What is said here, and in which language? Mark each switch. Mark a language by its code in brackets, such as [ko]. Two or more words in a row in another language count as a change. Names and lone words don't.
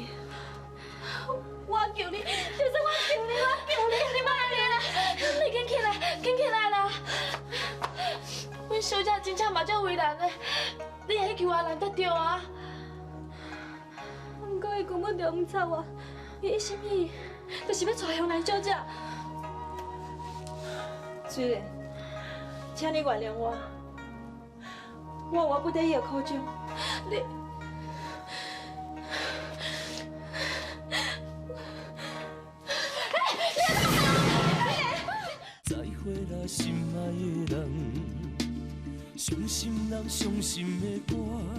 [nan] 我求你，就是我求你，我求你，你莫安尼啦！你紧起来，紧起来啦！阮小姐真正嘛足为难的，你会求阿兰得着啊？不过伊根本就唔睬我，伊一心一意就是要娶香兰小姐。水莲，请你原谅我，我不得已的苦衷。你。再会啦，心爱的人，伤心人伤心的歌。